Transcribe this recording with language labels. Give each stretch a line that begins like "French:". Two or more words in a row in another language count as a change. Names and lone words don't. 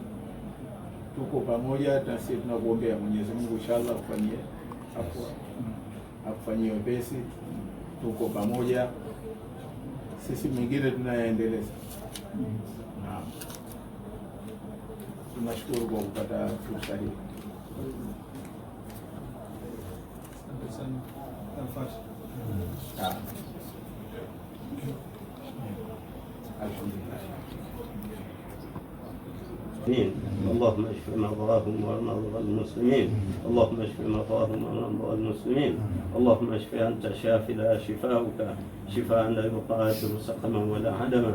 Swahili: Tuko pamoja, na sisi tunakuombea Mwenyezi Mungu inshallah akufanyie wepesi. Tuko pamoja, sisi mengine tunayaendeleza. Naam, tunashukuru kwa kupata fursa hii.
Arabic: اللهم اشف مرضاهم ومرضى المسلمين، اللهم اشف مرضاهم ومرضى المسلمين، اللهم اشف انت الشافي لا شفاؤك شفاء لا يغادر سقما ولا عدما.